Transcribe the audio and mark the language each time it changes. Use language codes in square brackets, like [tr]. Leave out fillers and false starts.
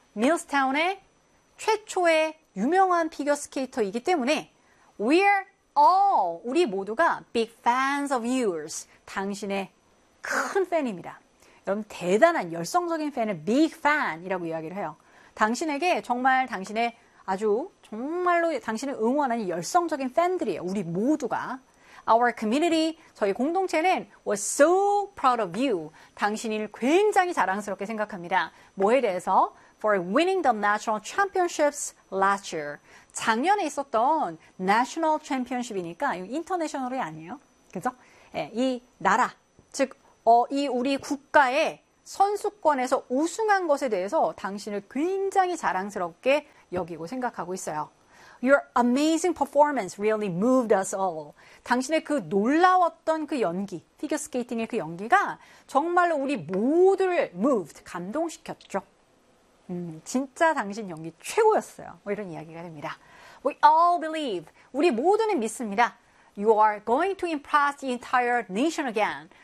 [ko] Millstown의 최초의 유명한 피겨 스케이터이기 때문에 [en] we are all [ko] 우리 모두가 [en] big fans of yours. [ko] 당신의 큰 팬입니다. 여러분 대단한 열성적인 팬을 big fan이라고 이야기를 해요. 당신에게 정말 당신의 아주 정말로 당신을 응원하는 열성적인 팬들이에요. 우리 모두가. [en] Our community, [ko] 저희 공동체는 [en] was so proud of you. [ko] 당신을 굉장히 자랑스럽게 생각합니다. 뭐에 대해서? [en] For winning the national championships last year. [ko] 작년에 있었던 national championship이니까 international이 아니에요. 그죠? 예, 이 나라, 즉 이 우리 국가의 선수권에서 우승한 것에 대해서 당신을 굉장히 자랑스럽게 여기고 생각하고 있어요. [en] Your amazing performance really moved us all. [ko] 당신의 그 놀라웠던 그 연기, 피겨 스케이팅의 그 연기가 정말로 우리 모두를 moved, 감동시켰죠. 진짜 당신 연기 최고였어요. 뭐 이런 이야기가 됩니다. [en] We all believe. [ko] 우리 모두는 믿습니다. [en] You are going to impress the entire nation again.